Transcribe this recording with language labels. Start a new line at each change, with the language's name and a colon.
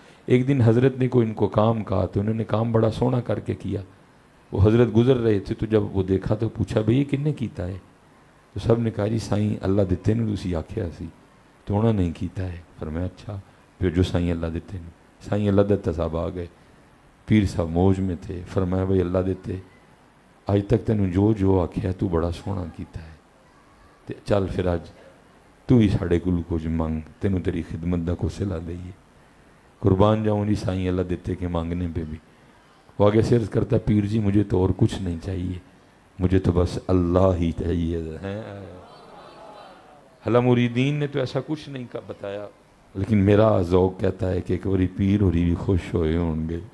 Urdu: ایک دن حضرت نے کوئی ان کو کام کہا تو انہوں نے کام بڑا سونا کر کے کیا. وہ حضرت گزر رہے تھے تو جب وہ دیکھا تو پوچھا بھئی
Punjabi: یہ کنے کیتا ہے؟
Urdu: تو سب نے کہا جی سائیں اللہ دیتے نے
Punjabi: تسی آکھیا سی
Urdu: تو انہوں نے کیتا ہے. فرمایا اچھا. پھر جو سائیں اللہ دیتے نے، سائیں اللہ دیتا صاحب آ گئے. پیر صاحب موج میں تھے.
Punjabi: فرمایا بھئی اللہ دیتے آج تک تینوں جو آکھیا تو بڑا سونا کیتا ہے، تے چل پھر آج تو ہی ساڑھے کل کچھ مانگ، تینوں تیری خدمت دا کو صلہ دئیے.
Urdu: قربان جاؤں جی سائیں اللہ دیتے کے مانگنے پہ بھی. وہ آگے سے عرض کرتا پیر جی مجھے تو اور کچھ نہیں چاہیے، مجھے تو بس اللہ ہی چاہیے. حالا مریدین نے تو ایسا کچھ نہیں بتایا، لیکن میرا ذوق کہتا ہے کہ ایک باری پیر ہوری بھی خوش ہوئے ہوں گے.